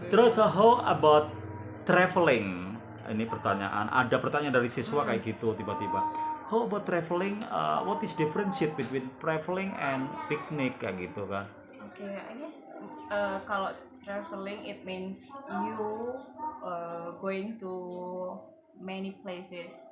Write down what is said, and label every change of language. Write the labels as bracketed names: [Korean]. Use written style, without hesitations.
[English] Terus how about traveling? [Indonesian] Ini pertanyaan. Ada pertanyaan dari siswa kayak gitu tiba-tiba. [English] How about traveling? What is differentiate between traveling and picnic [Indonesian] kayak gitu kan? [English] Okay, I guess kalau traveling it means you going to many places.